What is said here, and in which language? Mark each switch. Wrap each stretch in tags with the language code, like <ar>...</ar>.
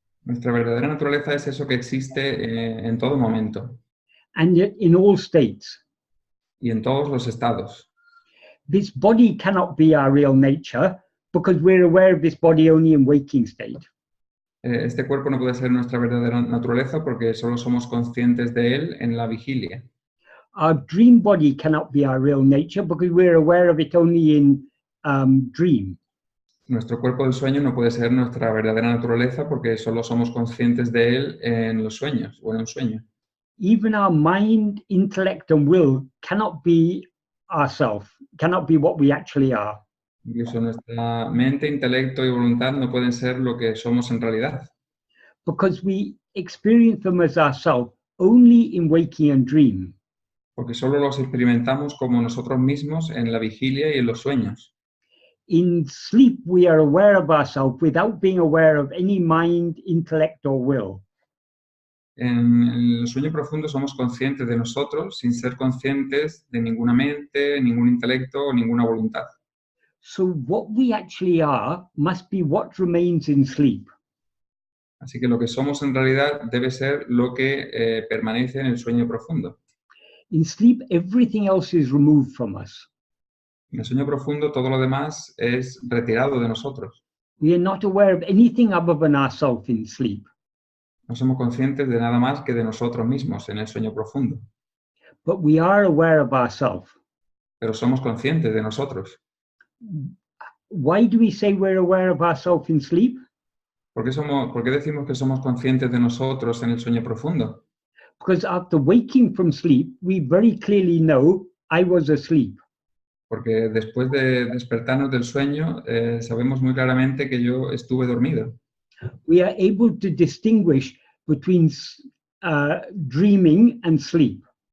<es>Nuestra verdadera naturaleza es eso que existe en todo momento.</es> <en>And yet in all states.</en> <es>Y en todos los estados.</es> <en>This body cannot be our real nature because we're aware of this body only in waking state.</en> <es>Este cuerpo no puede ser nuestra verdadera naturaleza porque solo somos conscientes de él en la vigilia.</es> <en>Our dream body cannot be our real nature because we're aware of it only in dream.</en> <es>Nuestro cuerpo del sueño no puede ser nuestra verdadera naturaleza porque solo somos conscientes de él en los sueños o en un sueño.</es> <en>Even our mind, intellect, and will cannot be ourself, cannot be what we actually are.</en> <es>Incluso nuestra mente, intelecto y voluntad no pueden ser lo que somos en realidad.</es> <en>Because we experience them as ourselves only in waking and dream.</en> <es>Porque solo los experimentamos como nosotros mismos en la vigilia y en los sueños.</es> <en>In sleep, we are aware of ourselves without being aware of any mind, intellect, or will.</en> <es>En el sueño profundo somos conscientes de nosotros sin ser conscientes de ninguna mente, ningún intelecto o ninguna voluntad.</es> <en>So what we actually are must be what remains in sleep.</en> <es>Así que lo que somos en realidad debe ser lo que permanece en el sueño profundo.</es> <en>In sleep, everything else is removed from us.</en> <es>En el sueño profundo todo lo demás es retirado de nosotros.</es> <en>We are not aware of anything other than ourselves in sleep.</en> <es>No somos conscientes de nada más que de nosotros mismos en el sueño profundo.</es> <en>But we are aware of ourselves.</en> <es>Pero somos conscientes de nosotros.</es> <en>Why do we say we're aware of ourselves in sleep?</en> <es>¿Por qué decimos que somos conscientes de nosotros en el sueño profundo?</es> <en>Because after waking from sleep, we very clearly know I was asleep.</en> <es>Porque después de despertarnos del sueño, sabemos muy claramente que yo estuve dormido.</es> <en>We are able to distinguish between dreaming and sleep.</en>